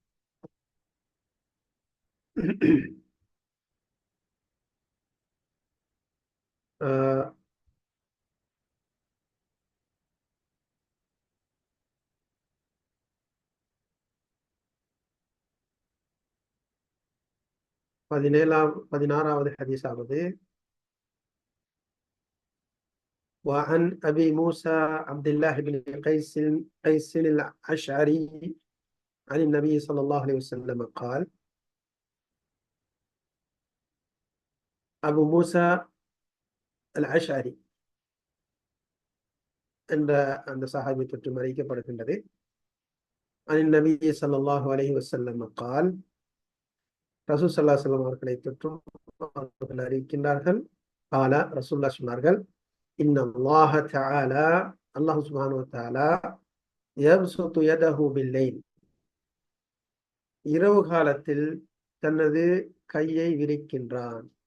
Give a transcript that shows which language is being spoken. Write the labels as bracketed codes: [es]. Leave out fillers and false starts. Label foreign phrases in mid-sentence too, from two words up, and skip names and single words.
[ta] அஹ் 16வது ஹதீஸாவது وعن [ar] أبي موسى عبد الله بن قيس الأشعري عن النبي صلى الله عليه وسلم قال. [ta] أبو موسى الأشعري அந்த சஹாபி தொற்று அறிவிக்கப்படுகின்றது. [ar] عن النبي صلى الله عليه وسلم قال. [ta] ரசூல் [ar] صلى الله عليه وسلم [ta] அவர்களை தொற்றும் அவர்கள் அறிவிக்கின்றார்கள். [ar] قال ரசூலுல்லாஹ் சொன்னார்கள், إن الله تعالى، الله سبحانه وتعالى، يبسط يده بالليل, [ta] இரவு காலத்தில் தனது கையை விரிக்கின்றான்.